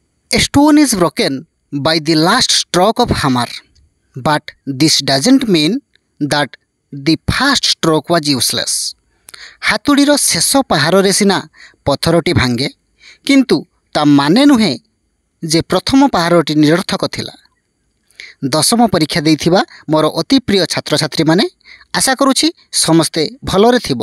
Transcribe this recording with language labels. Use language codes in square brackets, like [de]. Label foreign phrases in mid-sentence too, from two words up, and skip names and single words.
[en] A stone is broken by the last stroke of hammer, but this doesn't mean that the first stroke was useless. [or] ହାତୁଡ଼ିର ଶେଷ ପାହାରରେ ସିନା ପଥରଟି ଭାଙ୍ଗେ, କିନ୍ତୁ ତା ମାନେ ନୁହେଁ ଯେ ପ୍ରଥମ ପାହାରଟି ନିରର୍ଥକ ଥିଲା। ଦଶମ ପରୀକ୍ଷା ଦେଇଥିବା ମୋର ଅତି ପ୍ରିୟ ଛାତ୍ରଛାତ୍ରୀମାନେ, ଆଶା କରୁଛି ସମସ୍ତେ ଭଲରେ ଥିବ।